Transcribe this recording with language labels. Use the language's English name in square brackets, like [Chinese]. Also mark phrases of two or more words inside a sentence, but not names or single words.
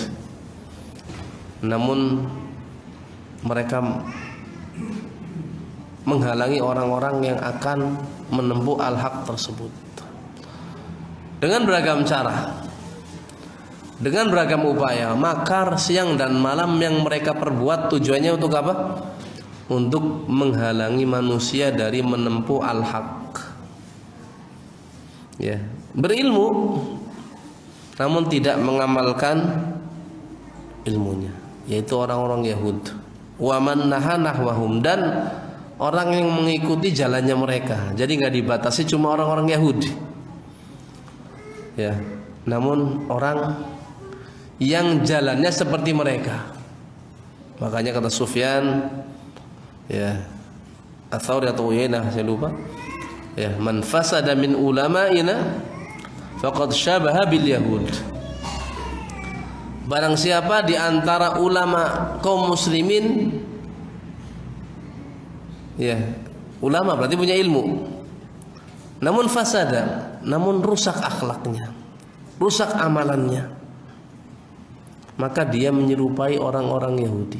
[Indonesian] Namun mereka menghalangi orang-orang yang akan menempuh al-haq tersebut dengan beragam cara, dengan beragam upaya, makar siang dan malam yang mereka perbuat. Tujuannya untuk apa? Untuk menghalangi manusia dari menempuh al-haq. Ya, berilmu namun tidak mengamalkan ilmunya, yaitu orang-orang Yahud. [Arabic] Wa man nahanahwahum, [Indonesian] dan orang yang mengikuti jalannya mereka. Jadi nggak dibatasi cuma orang-orang Yahudi. Ya, namun orang yang jalannya seperti mereka. Makanya kata Sufyan, ya, Ats-Tsauri atau Uyainah, saya lupa. [Arabic] Ya, man fasada min ulama'ina faqad syabaha bil yahud. [Indonesian] Barang siapa di antara ulama kaum muslimin, ya, ulama berarti punya ilmu, namun fasada, namun rusak akhlaknya, rusak amalannya, maka dia menyerupai orang-orang Yahudi.